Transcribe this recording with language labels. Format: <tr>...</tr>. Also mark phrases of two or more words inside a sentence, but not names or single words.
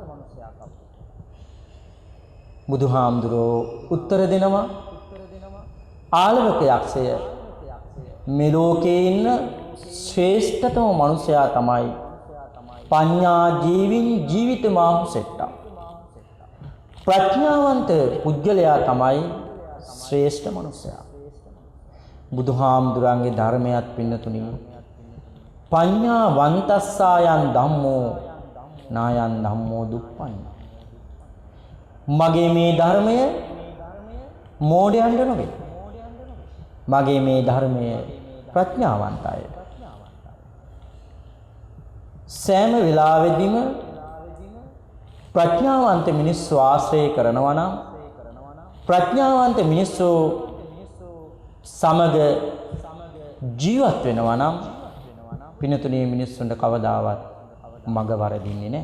<si>බුදුහාමුදුරෝ උත්තර දෙනවා ආලවක යක්ෂය මේ ලෝකේ ඉන්න ශ්‍රේෂ්ඨතම මනුස්සයා තමයි</si> <pi>පඤ්ඤා ජීවින් ජීවිතමාහු සෙට්ටා.</pi> <si>ප්‍රඥාවන්ත පුජ්‍යලයා තමයි ශ්‍රේෂ්ඨ මනුස්සයා. බුදුහාමුදුරන්ගේ ධර්මයක් පින්නතුණි</si> <pi>පඤ්ඤා වන්තස්සායන් ධම්මෝ නායන් ධම්මෝ දුප්පඤ්ඤ.</pi> <si>මගේ මේ ධර්මය මෝඩයන්ට නොවේ. මගේ මේ ධර්මය ප්‍රඥාවන්තය. සෑම වෙලාවෙදීම ප්‍රඥාවන්ත මිනිස්සු ආශ්‍රය කරනවා නම් ප්‍රඥාවන්ත මිනිස්සු සමග ජීවත් වෙනවා නම් පිනතුනේ මිනිස්සුන්ට කවදාවත් මග වරදින්නේ නැහැ.</si>